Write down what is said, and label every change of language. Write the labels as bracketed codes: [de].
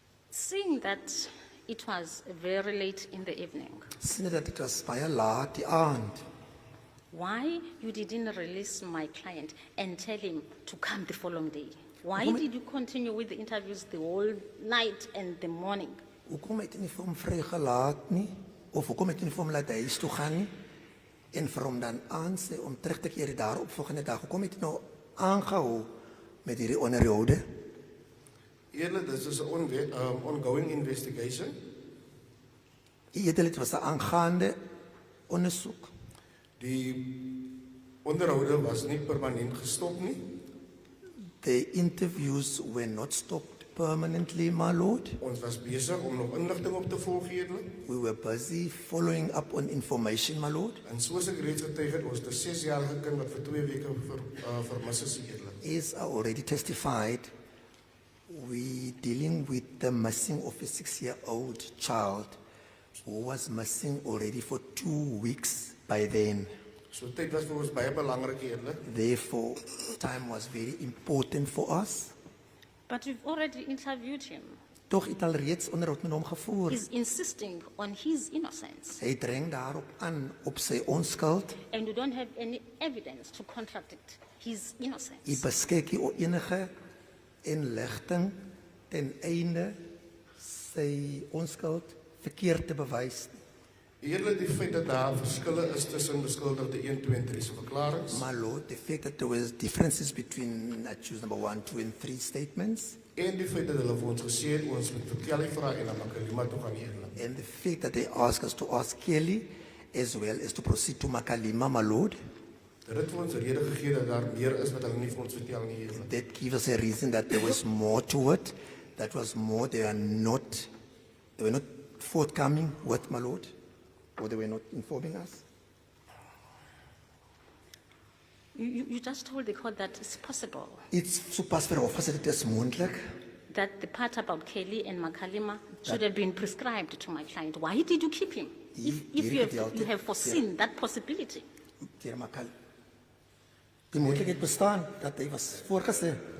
[en] Seeing that it was very late in the evening, [af] Sien dat dit was baie laat die aand. [en] why you didn't release my client and tell him to come the following day? Why did you continue with the interviews the whole night and the morning? [af] Hoekom het jy nie vir hom vrygelaat nie? Of hoekom het jy nie vir hom laat huis toe gaan nie? En vir hom dan aansê om terug te keer die daaropvolgende dag. Hoekom het jy nou aangehou met hierdie onderhoude? Edele, dit is 'n [en] ongoing investigation. [af] Edele, dit was 'n aangaande ondersoek. Die onderhoude was nie permanent gestop nie. [en] The interviews were not stopped permanently, my lord. [af] Ons was besig om nog inligting op te volg, edele. [en] We were busy following up on information, my lord. [af] En soos ek reeds getuig het, ons 'n 6-jarige kind wat vir 2 weke vermis is, edele. [en] As I already testified, we dealing with the missing of a 6-year-old child who was missing already for 2 weeks by then. [af] So tyd was vir ons baie belangrik, edele. [en] Therefore, time was very important for us. But we've already interviewed him. [af] Toch het al reeds onderhoud met hom gevoer. [en] He's insisting on his innocence, [af] Hy dring daarop aan op sy onskuld. [en] and you don't have any evidence to contradict his [af] U [en] innocence. [af] beskik nie oor enige inligting ten einde sy onskuld verkeerd te bewys nie. Edele, die feit dat daar verskille is tussen beskuldigde 1, 2 en 3 se verklaringe [en] My lord, the fact that there was differences between accused number 1, 2 and 3 statements, [af] en die feit dat hulle vir ons gesê het ons moet vir Kelly vra en na Makalima toe gaan, edele. [en] and the fact that they asked us to ask Kelly as well as to proceed to Makalima, my lord, [af] Dit het vir ons rede gegee dat daar meer is wat hulle nie vir ons vertel nie, edele. [en] that gives us a reason that there was more to it. That was more, they were not forthcoming with, my lord, or they were not informing us. You just told the court that it's possible [af] It's so pas vir hof gesê dit is moontlik. [en] that the part about Kelly and Makalima should have been prescribed to my client. Why did you keep him? If you have foreseen that possibility. [af] Deur Makalima. Die moontlikheid bestaan dat hy was voorgesê.